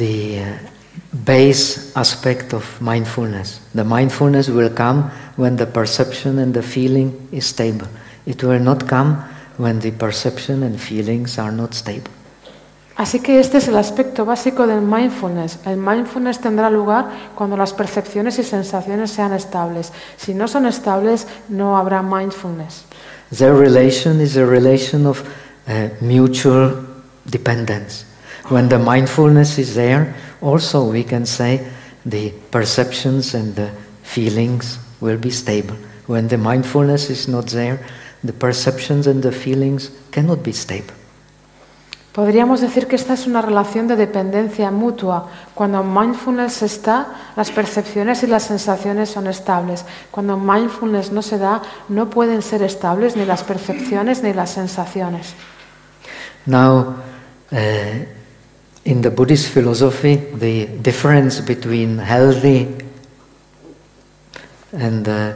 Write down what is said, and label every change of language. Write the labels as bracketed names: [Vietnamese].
[English] So this is the base aspect of mindfulness. The mindfulness will come when the perception and the feeling is stable. It will not come when the perception and feelings are not stable. [Spanish] Así que este es el aspecto básico del mindfulness. El mindfulness tendrá lugar cuando las percepciones y sensaciones sean estables. Si no son estables, no habrá mindfulness. [English] Their relation is a relation of mutual dependence. When the mindfulness is there, also we can say the perceptions and the feelings will be stable. When the mindfulness is not there, the perceptions and the feelings cannot be stable. [Spanish] Podríamos decir que esta es una relación de dependencia mutua. Cuando mindfulness está, las percepciones y las sensaciones son estables. Cuando mindfulness no se da, no pueden ser estables ni las percepciones ni las sensaciones. [English] Now, in the Buddhist philosophy, the difference between healthy and